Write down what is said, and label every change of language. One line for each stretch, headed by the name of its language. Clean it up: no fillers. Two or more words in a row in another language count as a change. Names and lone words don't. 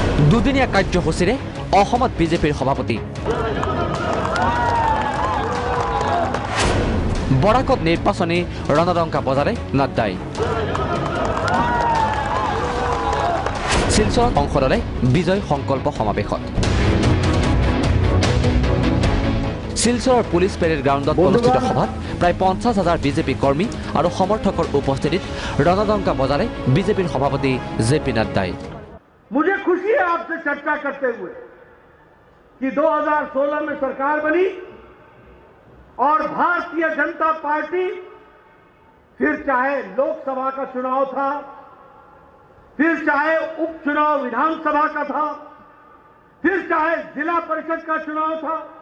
Assamese: দুদিনীয়া কাৰ্যসূচীৰে অসমত বিজেপিৰ সভাপতি বৰাকত নিৰ্বাচনী ৰণদংকা বজাৰে নাড্ডাই শিলচৰত অংশ ললে বিজয় সংকল্প সমাৱেশত শিলচৰৰ পুলিচ পেৰেড গ্ৰাউণ্ডত অনুষ্ঠিত সভাত প্ৰায় 50,000 বিজেপি কৰ্মী আৰু সমৰ্থকৰ উপস্থিতিত ৰণদংকা বজাৰে বিজেপিৰ সভাপতি জেপি নাড্ডাই
Hindi: मुझे खुशी है आपसे चर्चा करते हुए कि 2016 में सरकार बनी और भारतीय जनता पार्टी फिर चाहे लोकसभा का चुनाव था, फिर चाहे उपचुनाव विधानसभा का था, फिर चाहे जिला परिषद का चुनाव था,